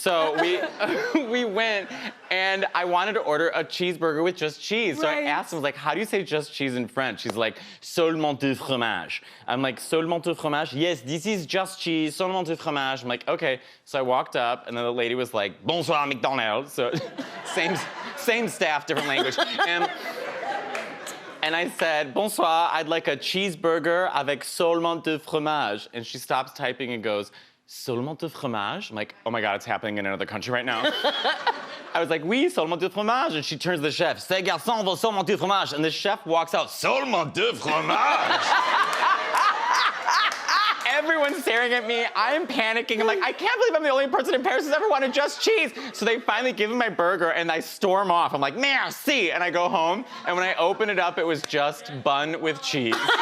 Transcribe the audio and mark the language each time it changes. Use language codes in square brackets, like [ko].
[en] So we went, and I wanted to order a cheeseburger with just cheese. So I asked him, I was like, how do you say just cheese in French? He's like, [fr] seulement du fromage. [en] I'm like, [fr] seulement du fromage? [en] Yes, this is just cheese, seulement du fromage. I'm like, okay. So I walked up, and then the lady was like, bonsoir, McDonald's. So same staff, different language. And I said, bonsoir, I'd like a cheeseburger [fr] avec seulement du fromage. [en] And she stops typing and goes, [fr] seulement du fromage? [en] I'm like, oh my God, it's happening in another country right now. I was like, [fr] oui, seulement du fromage. [en] And she turns to the chef, [fr] ces garçons veulent seulement du fromage. [en] And the chef walks out, [fr] seulement du fromage. [en] Everyone's staring at me. I'm panicking. I'm like, I can't believe I'm the only person in Paris who's ever wanted just cheese. So they finally give me my burger and I storm off. I'm like, merci. And I go home. And when I open it up, it was just bun with cheese.